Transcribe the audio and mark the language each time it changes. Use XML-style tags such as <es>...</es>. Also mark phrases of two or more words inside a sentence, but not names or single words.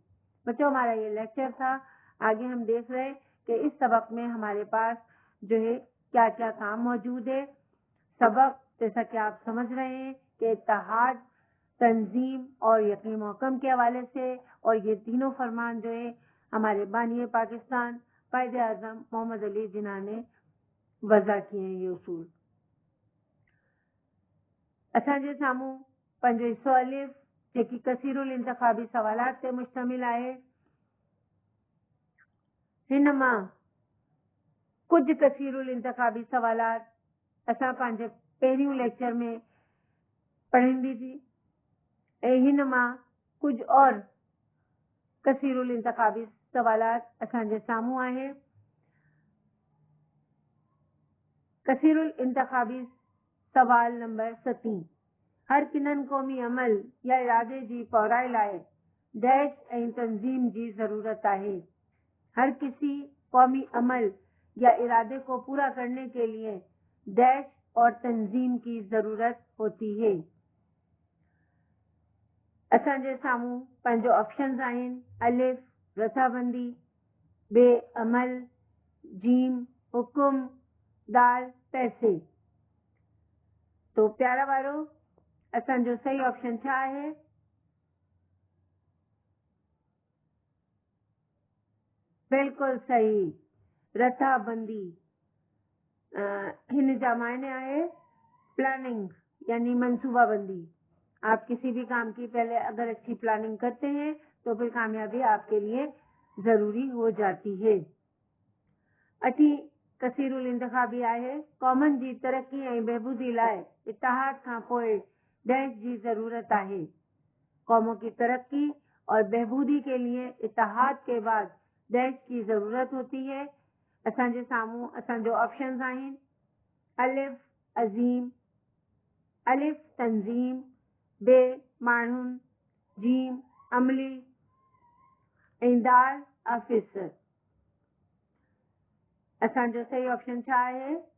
<ur>بچو، ہمارا یہ لیکچر تھا۔ آگے ہم دیکھ رہے ہیں کہ اس سبق میں ہمارے پاس جو ہے کیا کیا کام موجود ہے. سبق جیسا کہ آپ سمجھ رہے ہیں کہ اتحاد، تنظیم اور یقین محکم کے حوالے سے، اور یہ تینوں فرمان جو ہے ہمارے بانی پاکستان قائد اعظم محمد علی جناح نے وضع کیے ہیں یہ اصول.</ur> <sd>असांजे साम्हूं पंहिंजो हिस्सो अलिफ जेकी कसीरुल इंतखाबी सवालात ते मुश्तमिल आहे। हिन मां कुछ कसीरुल इंतखाबी सवालात असां पंहिंजे पहिरियों लेक्चर में पढ़ंदी थी ऐं हिन मां कुछ और कसीरुल इंतखाबी सवालात असांजे साम्हूं आहे। कसीरुल इंतखाबी सवाल नंबर 7। हर किनन क़ौमी अमल या इरादे जी पौराई लाइ डैश ऐं तंजीम जी ज़रूरत आहे।</sd> <ur>ہر کسی قومی عمل یا ارادے کو پورا کرنے کے لیے ڈیش اور تنظیم کی ضرورت ہوتی ہے.</ur> <sd>असांजे साम्हूं पंहिंजो ऑप्शंस आहिनि। अलिफ रथाबंदी, बे अमल, जीम हुकुम, दाल पैसे। तो प्यारा वारो असांजो सही ऑप्शन छा आहे? बिल्कुल सही, रथाबंदी। हिन जा मायने आहे प्लानिंग यानी मंसूबाबंदी।</sd> <ur>آپ کسی بھی کام کی پہلے اگر اچھی پلاننگ کرتے ہیں تو پھر کامیابی آپ کے لیے ضروری ہو جاتی ہے.</ur> <sd>अठी कसीरुल इंतखाबी आहे कौमन जी तरक्की ऐं बहबूदी लाइ इत्तेहाद खां पोइ डैश जी जरूरत आहे।</sd> <ur>قوموں کی ترقی اور بہبودی کے لیے اتحاد کے بعد ڈیش کی ضرورت ہوتی ہے.</ur> <sd>असांजे साम्हूं असांजो ऑप्शंस आहिनि। अलिफ अज़ीम, अलिफ तंजीम, बे माण्हुनि, जीम अमली ऐं दाल ऑफिसर। असांजो सही ऑप्शन छा आहे?</sd>